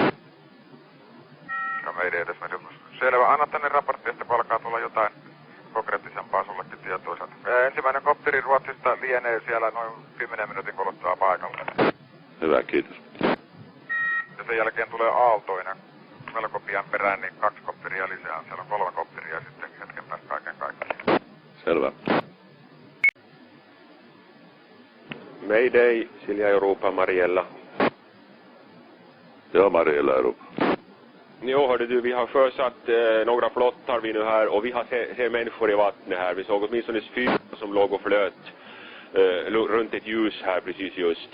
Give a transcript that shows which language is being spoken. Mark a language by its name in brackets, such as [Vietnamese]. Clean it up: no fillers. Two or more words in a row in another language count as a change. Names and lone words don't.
[Finnish] Ja meidän edes Meripelastuskeskus. Selvä, anna tänne raportti, että kun alkaa tulla jotain konkreettisempaa sullekin tietoiselta. Ensimmäinen kopteri Ruotsista lienee siellä noin 10 minuutin kuluttua paikalla. Hyvä, kiitos. Ja sen jälkeen tulee aaltoinen. Melko pian perään, niin 2 kopteria lisää. Siellä on 3 kopteria ja sitten hetken päästä kaiken kaikkiaan. Selvä. Mayday, Silja Europa, Mariella. Ja, Mariella Europa. [Swedish] Jo, hörde du, vi har sjösatt några flottar vi nu här och vi har ser människor i vattnet här. Vi såg åtminstone 4 som låg och flöt runt ett ljus här precis just.